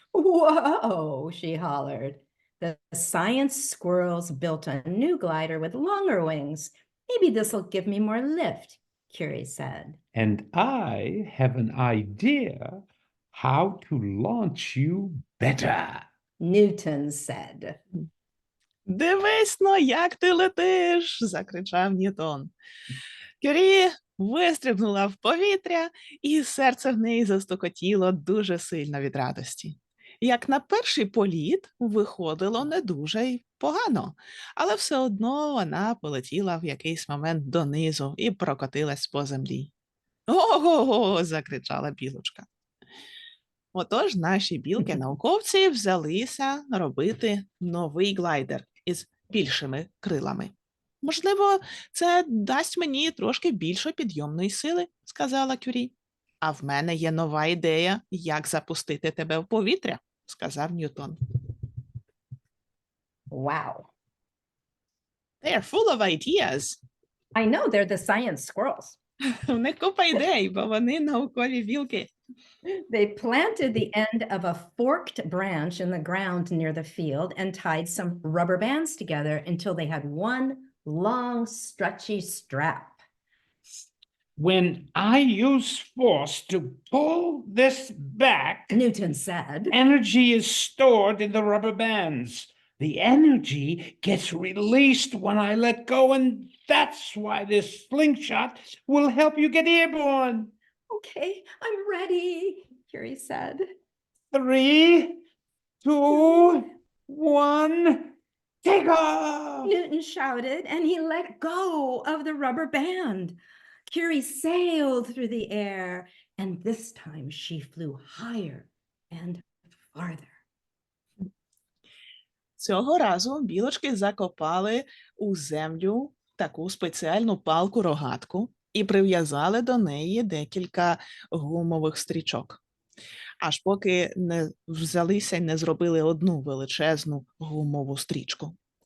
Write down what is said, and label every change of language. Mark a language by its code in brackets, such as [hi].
[en] "Whoa," she hollered. The science squirrels built a new glider with longer wings. "Maybe this'll give me more lift," Curie said. And I have an idea how to launch you better. Newton said. [uk] «Дивись-но, як ти летиш!» – закричав Ньютон. Кюрі вистрибнула в повітря, і серце в неї застукотіло дуже сильно від радості. Як на перший політ виходило не дуже й погано, але все одно вона полетіла в якийсь момент донизу і прокотилась по землі. «Ого-го!» – закричала білочка. Отож, наші білки-науковці взялися робити новий глайдер із більшими крилами. «Можливо, це дасть мені трошки більше підйомної сили», – сказала Кюрі. «А в мене є нова ідея, як запустити тебе в повітря», – сказав Ньютон. [en] Wow. «They are full of ideas». I know they're the science squirrels. [uk] У них купа ідей, бо вони наукові білки. [en] They planted the end of a forked branch in the ground near the field and tied some rubber bands together until they had one long, stretchy strap. When I use force to pull this back, Newton said. energy is stored in the rubber bands. The energy gets released when I let go, and that's why this slingshot will help you get airborne. "Okay, I'm ready," Curie said. 3, 2, 1, take off! Newton shouted, and he let go of the rubber band. Curie sailed through the air, and this time she flew higher and farther. [uk] Цього разу білочки закопали у землю таку спеціальну палку-рогатку і прив'язали до неї декілька гумових стрічок. Аж поки не взялися і не зробили одну величезну гумову стрічку.